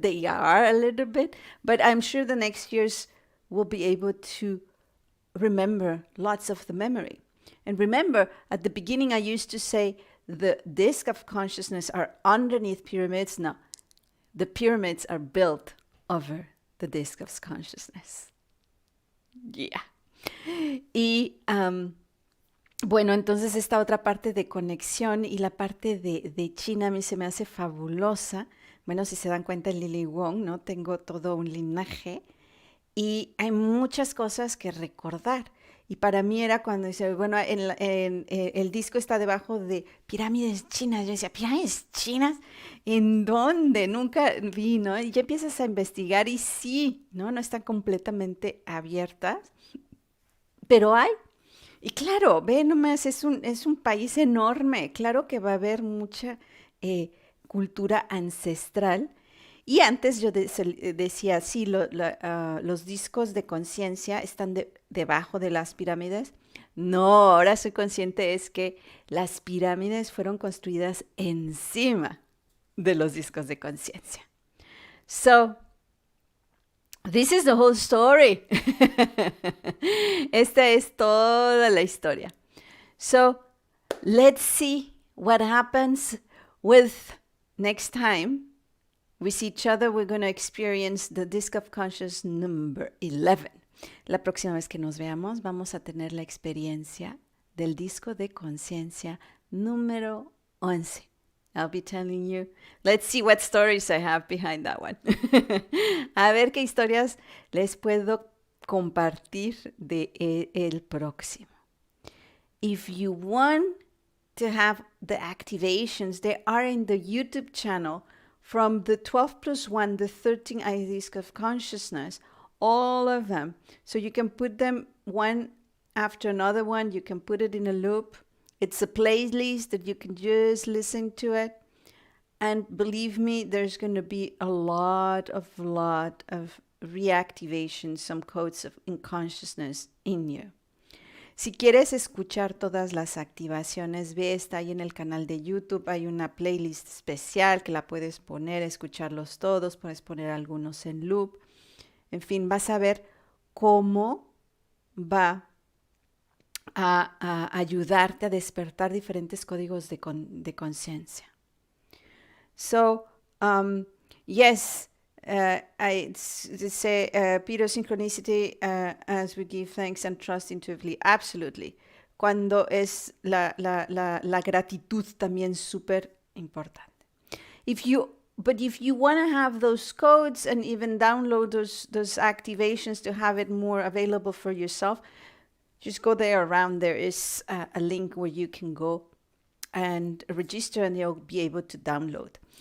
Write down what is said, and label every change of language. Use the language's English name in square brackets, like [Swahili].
[English] They are a little bit, but I'm sure the next years we'll be able to remember lots of the memory. And remember, at the beginning I used to say the disk of consciousness are underneath pyramids. No, the pyramids are built over the disk of consciousness. Yeah. Y... [Spanish] bueno, entonces esta otra parte de conexión y la parte de China a mí se me hace fabulosa. Bueno, si se dan cuenta, Lily Wong, ¿no? Tengo todo un linaje y hay muchas cosas que recordar. Y para mí era cuando dice, bueno, el disco está debajo de pirámides chinas. Yo decía, ¿pirámides chinas? ¿En dónde? Nunca vi, ¿no? Y ya empiezas a investigar y sí, ¿no? No están completamente abiertas, pero hay. Y claro, ve nomás, es un país enorme. Claro que va a haber mucha cultura ancestral. Y antes yo decía, sí, los discos de conciencia están debajo de las pirámides. No, ahora soy consciente es que las pirámides fueron construidas encima de los discos de conciencia. [English] So, this is the whole story. [Spanish] Esta es toda la historia. [English] So, let's see what happens with next time we see each other. We're going to experience the disc of conscious number 11. [Spanish] La próxima vez que nos veamos, vamos a tener la experiencia del disco de conciencia número 11. [English] I'll be telling you. Let's see what stories I have behind that one. [Spanish] A ver qué historias les puedo compartir de el próximo. [English] If you want to have the activations, they are in the YouTube channel from the 12 plus 1, the 13 eye disc of consciousness, all of them. So you can put them one after another one. You can put it in a loop. It's a playlist that you can just listen to it. And believe me, there's going to be a lot of reactivation, some codes in consciousness in you. [Spanish] Si quieres escuchar todas las activaciones, ve, está ahí en el canal de YouTube. Hay una playlist especial que la puedes poner, escucharlos todos, puedes poner algunos en loop. En fin, vas a ver cómo va a ayudarte a despertar diferentes códigos de conciencia. [English] So, yes, I say, Peter, synchronicity, as we give thanks and trust intuitively, absolutely. [Spanish] Cuando es la gratitud también súper importante. [English] But if you want to have those codes and even download those activations to have it more available for yourself, just go there around. There is a link where you can go and register and you'll be able to download.